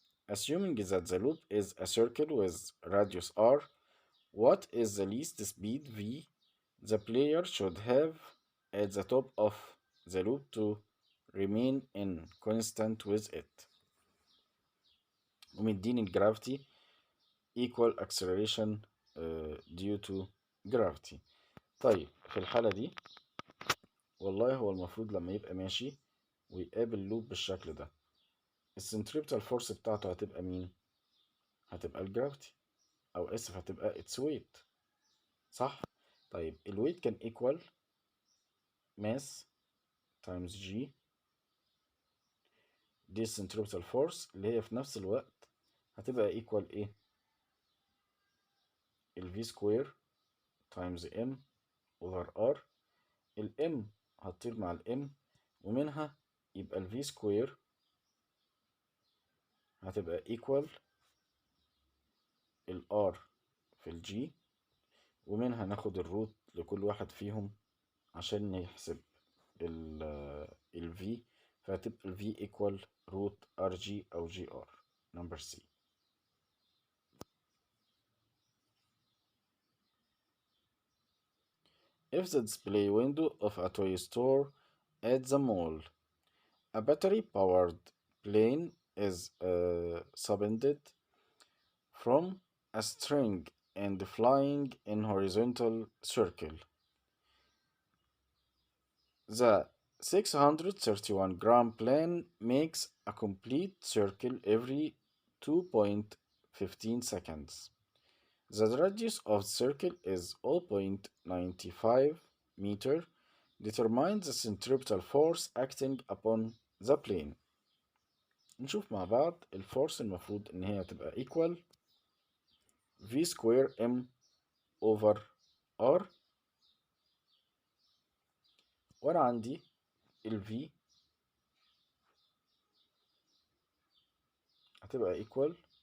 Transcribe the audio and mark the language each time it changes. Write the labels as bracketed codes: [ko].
[en] Assuming that the loop is a circle with radius r, what is the least speed v the player should have at the top of the loop to remain in constant with it؟ [ar] ومديني [en] gravity equal acceleration due to gravity. [ar] طيب في الحالة دي والله هو المفروض لما يبقى ماشي ويقابل لوب بالشكل ده السنتريبتال فورس بتاعته هتبقى مين؟ هتبقى الجرافيتي، او اسف هتبقى [en] its weight، [ar] صح؟ طيب الويت كان equal mass times g، دي السنتريبتال فورس اللي هي في نفس الوقت هتبقى equal ايه؟ ال [en] v square times m over r. [ar] ال m هتطير مع ال m، ومنها يبقى ال v square هتبقى equal ال r في ال g، ومنها ناخد الروت لكل واحد فيهم عشان نحسب ال V، فهتبقى ال V equal [en] root RG أو GR. number C. If the display window of a toy store at the mall, a battery-powered plane is suspended from a string and flying in horizontal circle. The 631-gram plane makes a complete circle every 2.15 seconds. The radius of the circle is 0.95 meter. Determine the centripetal force acting upon the plane. [ar] نشوف مع بعض الفورس المفروض ان هي تبقى equal V square M over R، وانا عندي ال V هتبقى equal